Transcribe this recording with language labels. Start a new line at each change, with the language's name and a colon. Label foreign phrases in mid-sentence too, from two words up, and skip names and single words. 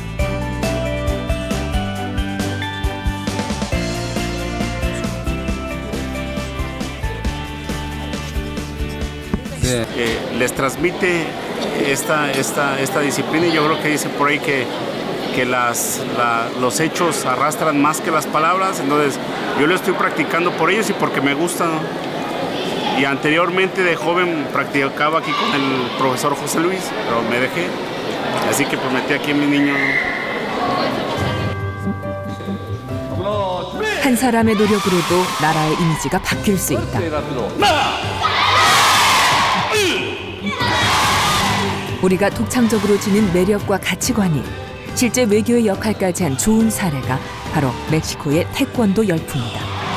Spanish: Les transmite esta disciplina y yo creo que dice por ahí que los hechos arrastran más que las palabras, entonces yo lo estoy practicando por ellos y porque me gusta, ¿no? Y anteriormente de joven practicaba aquí con el profesor José Luis, pero me dejé, así que pues metí aquí a mi niño.
Korean: 한 사람의 노력으로도 나라의 이미지가 바뀔 수 있다. 우리가 독창적으로 지닌 매력과 가치관이 실제 외교의 역할까지 한 좋은 사례가 바로 멕시코의 태권도 열풍이다.